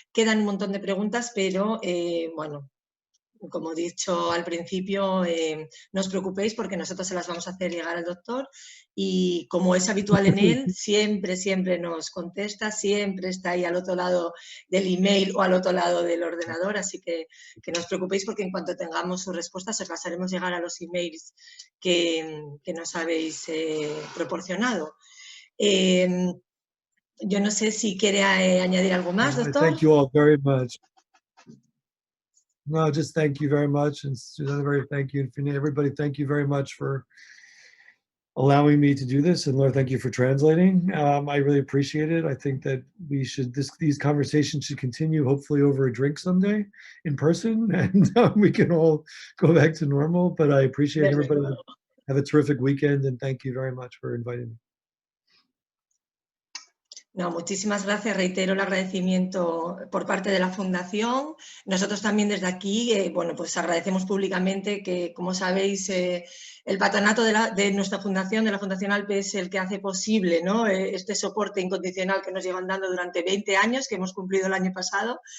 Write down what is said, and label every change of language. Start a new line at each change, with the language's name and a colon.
Spanish: Quedan un montón de preguntas, pero como he dicho al principio, no os preocupéis porque nosotros se las vamos a hacer llegar al doctor y como es habitual en él, siempre nos contesta, siempre está ahí al otro lado del email o al otro lado del ordenador, así que no os preocupéis porque en cuanto tengamos sus respuestas os las haremos llegar a los emails que nos habéis proporcionado. Yo no sé si quiere añadir algo más, doctor.
English: Thank you all very much. No, just thank you very much. And Susanna, thank you. And everybody, thank you very much for allowing me to do this. And Laura, thank you for translating. I really appreciate it. I think that we should, these conversations should continue, hopefully over a drink someday in person, and we can all go back to normal. But I appreciate everybody. Have a terrific weekend, and thank you very much for inviting me.
Spanish: No, muchísimas gracias. Reitero el agradecimiento por parte de la Fundación. Nosotros también desde aquí, bueno, pues agradecemos públicamente que, como sabéis, el patronato de nuestra Fundación, de la Fundación ALPE, es el que hace posible, ¿no?, este soporte incondicional que nos llevan dando durante 20 años, que hemos cumplido el año pasado.